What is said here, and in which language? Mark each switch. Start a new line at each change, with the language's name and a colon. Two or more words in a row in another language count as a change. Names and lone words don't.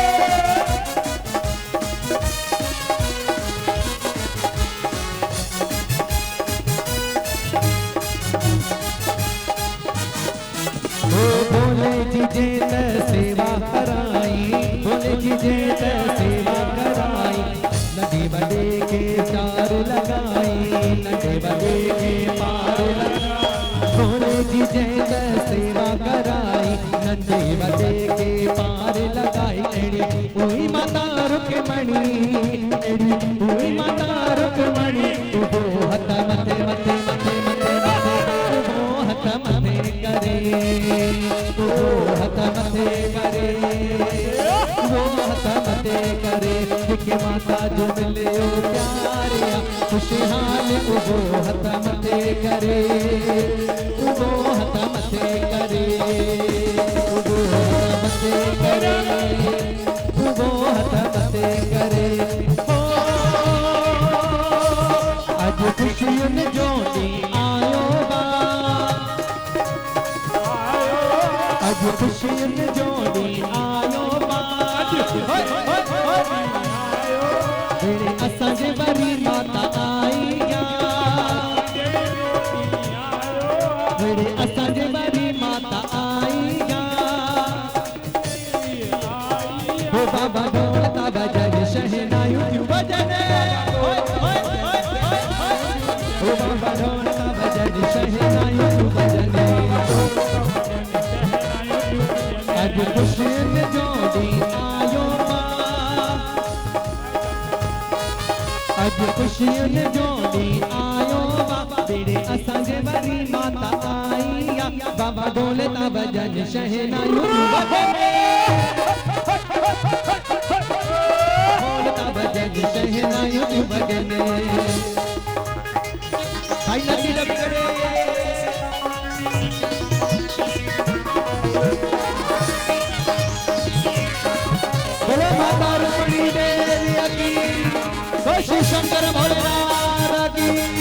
Sindhi: बोले जी जेत सेवा कराई बोले जी जेत सेवा कराई नदी बड़े के चार लगाई नदी बड़े के पार लगाई बोले जी जेत सेवा कराई नदी बड़े के पार लगाई एड़ी ओई माता रुक्मिणी एड़ी ओई माता रुक्मिणी उभो हथ मथे मथे मथे मथे उभो हथ मथे करे उभो हथ मथे करे उभो हथ मथे करे के माता जो मिले ओ प्यारिया खुशहाल उभो हथ मथे करे उभो हथ मथे करे उभो हथ मथे करे उभो हथ मथे करे आज खुशियन जोड़ी आयो बा आज खुशियन जोड़ी आयो बा असांजे वरी माता आई असांजे वरी माता आई हो बाबा ढोलता बजन शहनाई बजन हो बाबा ढोलता बजन शहनाई बजन आज खुशियन जोड़ी आयो आज खुशियन जोड़ी आयो तेरे असांजे वरी माता आई बाबा ढोलता बजन शहनाई ढोलता बजन शहनाई बजन भाई नची लगी करे
Hindi: बोलो माता रुक्मिणी देवी की श्री शंकर भोलेनाथ की